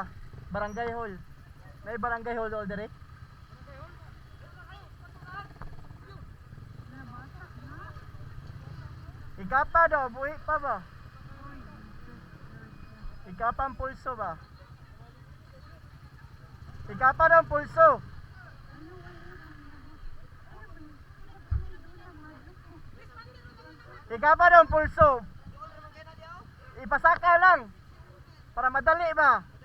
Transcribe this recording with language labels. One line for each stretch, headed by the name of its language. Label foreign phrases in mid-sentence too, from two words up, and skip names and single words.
English: Barangay hall.
Cebuano: Nay barangay hall dool dere. Ikapa daw, buhi pa ba? Ikapa ang pulso ba? Ikapa daw ang pulso. Ikapa daw ang pulso. Ipasaka lang para madali ba?